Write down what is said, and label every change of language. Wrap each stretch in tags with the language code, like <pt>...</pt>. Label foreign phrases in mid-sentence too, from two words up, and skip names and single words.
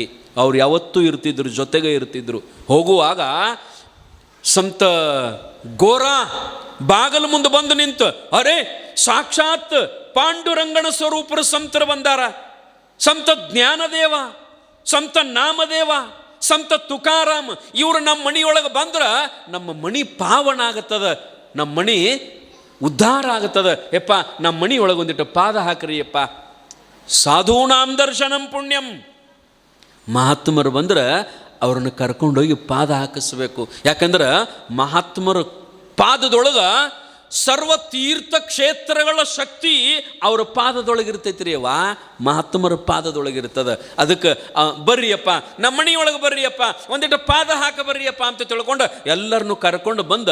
<kn>ಅವ್ರು ಯಾವತ್ತೂ ಇರ್ತಿದ್ರು, ಜೊತೆಗೆ ಇರ್ತಿದ್ರು. ಹೋಗುವಾಗ ಸಂತ ಗೋರಾ ಬಾಗಲು ಮುಂದೆ ಬಂದು ನಿಂತು, ಅರೆ ಸಾಕ್ಷಾತ್ ಪಾಂಡುರಂಗನ ಸ್ವರೂಪರು ಸಂತರು ಬಂದಾರ. ಸಂತ ಜ್ಞಾನದೇವ, ಸಂತ ನಾಮದೇವ, ಸಂತ ತುಕಾರಾಮ್ ಇವರು ನಮ್ಮ ಮಣಿಯೊಳಗೆ ಬಂದ್ರೆ ನಮ್ಮ ಮಣಿ ಪಾವನ ಆಗತ್ತದ, ನಮ್ಮ ಮಣಿ ಉದ್ಧಾರ ಆಗತ್ತದ. ಯಪ್ಪ ನಮ್ಮ ಮಣಿಯೊಳಗೆ ಒಂದಿಟ್ಟು ಪಾದ ಹಾಕ್ರಿ ಯಪ್ಪ.</kn> <sa>ಸಾಧೂನಾಂ ದರ್ಶನಂ ಪುಣ್ಯಂ.</sa> <kn>ಮಹಾತ್ಮರು ಬಂದ್ರೆ ಅವ್ರನ್ನ ಕರ್ಕೊಂಡೋಗಿ ಪಾದ ಹಾಕಿಸ್ಬೇಕು. ಯಾಕಂದ್ರೆ ಮಹಾತ್ಮರ ಪಾದದೊಳಗೆ ಸರ್ವ ತೀರ್ಥ ಕ್ಷೇತ್ರಗಳ ಶಕ್ತಿ ಅವರ ಪಾದದೊಳಗಿರ್ತೈತ್ರಿ. ಅವ ಮಹಾತ್ಮರ ಪಾದದೊಳಗಿರ್ತದ. ಅದಕ್ಕೆ ಬರ್ರಿಯಪ್ಪ ನಮ್ಮ ಮನೆಯೊಳಗೆ ಬರ್ರಿಯಪ್ಪ, ಒಂದಿಟ್ಟು ಪಾದ ಹಾಕ ಬರ್ರಿಯಪ್ಪ ಅಂತ ತಿಳ್ಕೊಂಡು ಎಲ್ಲರನ್ನೂ ಕರ್ಕೊಂಡು ಬಂದ.</kn>